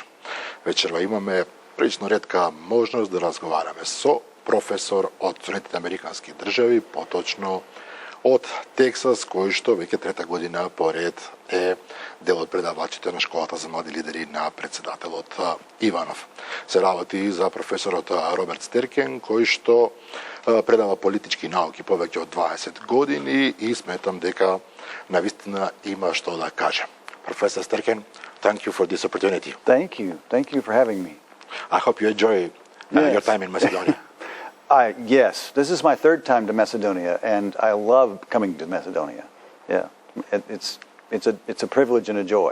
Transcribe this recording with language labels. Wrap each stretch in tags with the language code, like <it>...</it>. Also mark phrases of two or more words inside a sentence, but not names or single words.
<mk>Вечерва имаме прилично ретка можност да разговараме со професор од Соединетите американски држави, поточно од Тексас, кој што веќе трета година поред е дел од предавачите на школата за млади лидери на председателот Иванов. Се работи за професорот Роберт Стеркен, кој што предава политички науки повеќе од 20 години и сметам дека навистина има што да каже.</mk> <en>Professor Sterken, thank you for this opportunity. Thank you. Thank you for having me. I hope you enjoy your time in Macedonia. Yes, this is my third time to Macedonia, and I love coming to Macedonia. Yeah, it's a privilege and a joy.</en>